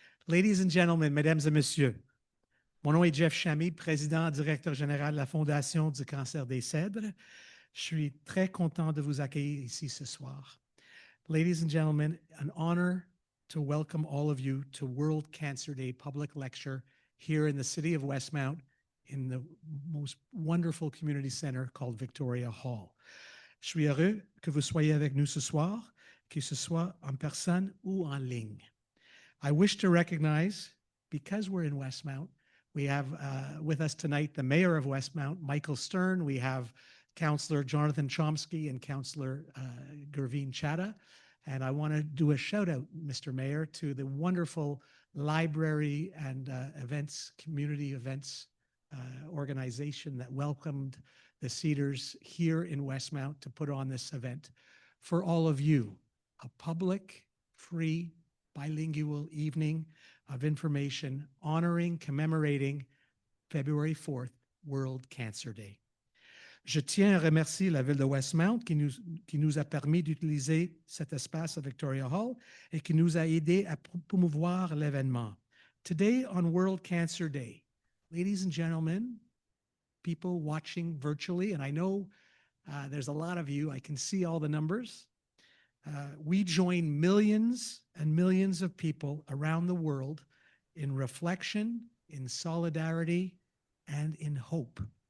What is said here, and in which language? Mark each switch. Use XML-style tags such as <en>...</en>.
<en>Ladies and gentlemen,</en> <fr>mesdames et messieurs, mon nom est Jeff Chamy, président, directeur général de la Fondation du cancer des cèdres. Je suis très content de vous accueillir ici ce soir.</fr> <en>Ladies and gentlemen, an honor to welcome all of you to World Cancer Day public lecture here in the City of Westmount in the most wonderful community center called Victoria Hall.</en> <fr>Je suis heureux que vous soyez avec nous ce soir, que ce soit en personne ou en ligne.</fr> <en>I wish to recognize, because we're in Westmount, we have with us tonight the mayor of Westmount, Michael Stern. We have Councillor Jonathan Chomsky and Councillor Gurveen Chadha. And I want to do a shout out, Mr. Mayor, to the wonderful library and community events organization that welcomed the Cedars here in Westmount to put on this event for all of you, a public, free, bilingual evening of information honoring, commemorating February 4th, World Cancer Day.</en> <fr>Je tiens à remercier la Ville de Westmount qui nous a permis d'utiliser cet espace à Victoria Hall et qui nous a aidés à promouvoir l'événement.</fr> <en>Today on World Cancer Day, ladies and gentlemen, people watching virtually, and I know there's a lot of you, I can see all the numbers. We join millions and millions of people around the world in reflection, in solidarity, and in hope.</en>